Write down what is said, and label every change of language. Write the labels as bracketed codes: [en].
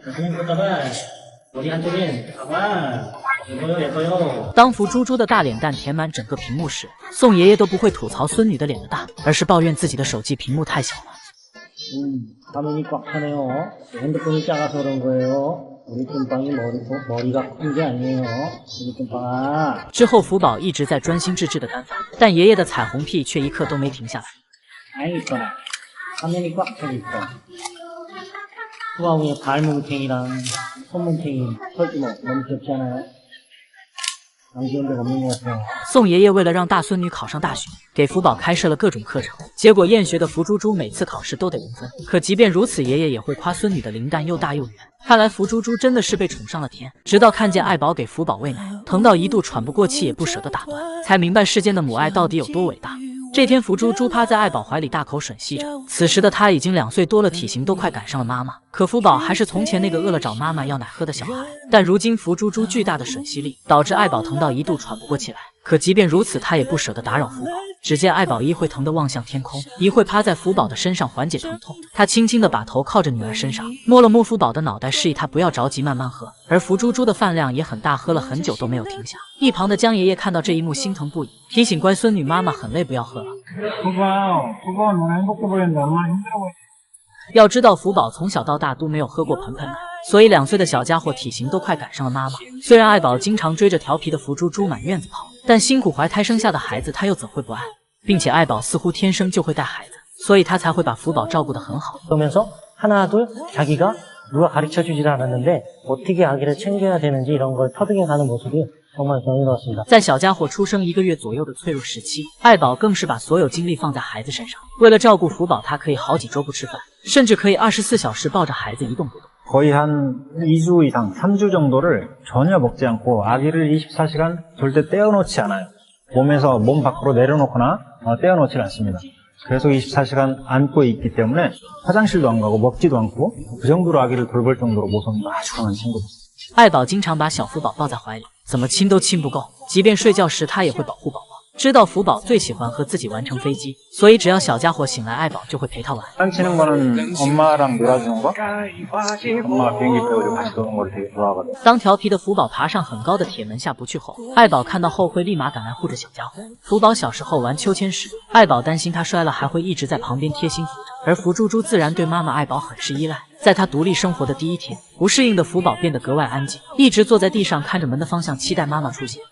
[ko] 그냥 보다가 머리 한쪽엔 봐봐. 예뻐요. [zh] 当福猪猪的大脸蛋填满整个屏幕时，宋爷爷都不会吐槽孙女的脸的大，而是抱怨自己的手机屏幕太小了。 [ko] 화면이 꽉 차네요. 핸드폰이 작아서 그런 거예요. 우리 찐빵이 머리가 큰 게 아니에요. 우리 찐빵아. [zh] 之后福宝一直在专心致志的干饭，但爷爷的彩虹屁却一刻都没停下来。 [ko] 아이 이뻐라. 화면이 꽉 차 있어. 후아우의 발뭉탱이랑 손뭉탱이 털주먹 너무 귀엽지 않아요? 안 귀여운 데가 없는 것 같아요. [zh] 宋爷爷为了让大孙女考上大学，给福宝开设了各种课程，结果厌学的福猪猪每次考试都得0分。可即便如此，爷爷也会夸孙女的灵蛋又大又圆。看来福猪猪真的是被宠上了天。直到看见爱宝给福宝喂奶，疼到一度喘不过气也不舍得打断，才明白世间的母爱到底有多伟大。这天，福猪猪趴在爱宝怀里大口吮吸着。此时的他已经2岁多了，体型都快赶上了妈妈。可福宝还是从前那个饿了找妈妈要奶喝的小孩。但如今福猪猪巨大的吮吸力，导致爱宝疼到一度喘不过气来。可即便如此，他也不舍得打扰福宝。只见爱宝一会疼得望向天空，一会趴在福宝的身上缓解疼痛。他轻轻地把头靠着女儿身上，摸了摸福宝的脑袋，示意他不要着急，慢慢喝。而福猪猪的饭量也很大，喝了很久都没有停下。一旁的江爷爷看到这一幕，心疼不已，提醒乖孙女妈妈很累，不要喝了。 [ko] 후바오 너무 행복해 보인다. 엄마 힘들어 보인다. [zh] 要知道福宝从小到大都没有喝过盆盆奶，所以2岁的小家伙体型都快赶上了妈妈。虽然爱宝经常追着调皮的福猪猪满院子跑，但辛苦怀胎生下的孩子他又怎会不爱？并且爱宝似乎天生就会带孩子，所以他才会把福宝照顾得很好。 [ko] 그러면서 하나둘 자기가 누가 가르쳐주질 않았는데 어떻게 아기를 챙겨야 되는지 이런 걸 터득해가는 모습이 정말 경이로웠습니다. [zh] 在小家伙出生1个月左右的脆弱时期，爱宝更是把所有精力放在孩子身上。为了照顾福宝，他可以好几周不吃饭，甚至可以24小时抱着孩子一动不动。 [ko] 거의 한 2주 이상, 3주 정도를 전혀 먹지 않고 아기를 24시간 절대 떼어놓지 않아요. 몸에서 몸 밖으로 내려놓거나 떼어놓지 않습니다. 계속 24시간 안고 있기 때문에 화장실도 안 가고 먹지도 않고 그 정도로 아기를 돌볼 정도로 모성도 아주 강한 친구입니다. [zh] 爱宝经常把小福宝抱在怀里，怎么亲都亲不够，即便睡觉时他也会保护宝宝。知道福宝最喜欢和自己玩乘飞机，所以只要小家伙醒来，爱宝就会陪他玩。 [ko] 장난치는 거는 엄마랑 놀아주는 거? 엄마가 비행기 태워주고 같이 노는 걸 되게 좋아하거든. [zh] 当调皮的福宝爬上很高的铁门下不去后，爱宝看到后会立马赶来护着小家伙。福宝小时候玩秋千时，爱宝担心他摔了，还会一直在旁边贴心扶着。而福猪猪自然对妈妈爱宝很是依赖。在他独立生活的第1天，不适应的福宝变得格外安静，一直坐在地上看着门的方向，期待妈妈出现。